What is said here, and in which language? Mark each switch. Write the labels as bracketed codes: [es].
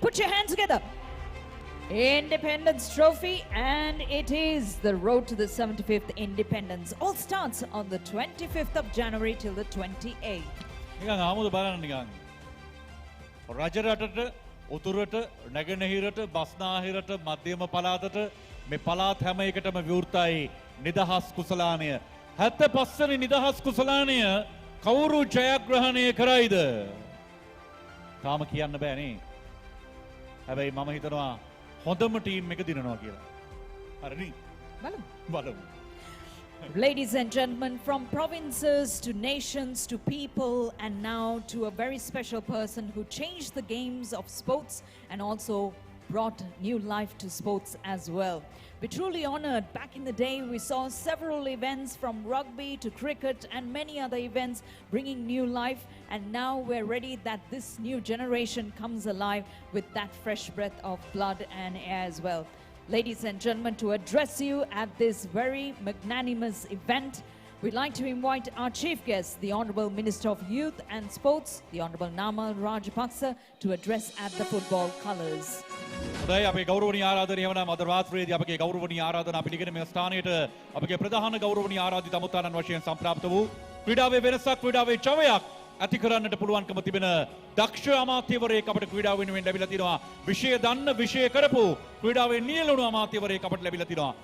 [en] Put your hands together. Independence Trophy, and it is the road to the 75th Independence. All starts on the 25th of January till the 28th. [si] නිකන් ආමුද බලන්න නිකන් රජරටට උතුරට නැගෙනහිරට බස්නාහිරට මධ්‍යම පළාතට මේ පළාත් හැම එකටම විවෘතයි නිදහස් කුසලානය. 75 වෙනි නිදහස් කුසලානය කවුරු ජයග්‍රහණය කරයිද? තාම කියන්න බෑනේ. හැබැයි මම හිතනවා හොඳම ටීම් එක දිනනවා කියලා. හරිනේ? බලමු. [en] Ladies and gentlemen, from provinces to nations to people, and now to a very special person who changed the games of sports and also brought new life to sports as well. We're truly honored. Back in the day, we saw several events from rugby to cricket and many other events bringing new life. And now we're ready that this new generation comes alive with that fresh breath of blood and air as well. Ladies and gentlemen, to address you at this very magnanimous event, we'd like to invite our chief guest, the Honorable Minister of Youth and Sports, the Honorable Namal Rajapaksa, to address at the football colours. [si] හොඳයි අපේ ගෞරවනීය ආරාධනය වන අද රාත්‍රියේදී අපගේ ගෞරවනීය ආරාධනා පිළිගෙන මේ ස්ථානයට අපගේ ප්‍රධාන ගෞරවනීය ආරාධිත අමුත්තානන් වශයෙන් සම්ප්‍රාප්ත වූ ක්‍රීඩාවේ වෙනසක් ක්‍රීඩාවේ ජවයක් ඇති කරන්නට පුළුවන්කම තිබෙන දක්ෂ අමාත්‍යවරයෙක් අපට ක්‍රීඩාව වෙනුවෙන් ලැබිලා තිනවා. විෂය දන්න විෂය කරපු ක්‍රීඩාවේ නියැලුණු අමාත්‍යවරයෙක් අපට ලැබිලා තිනවා.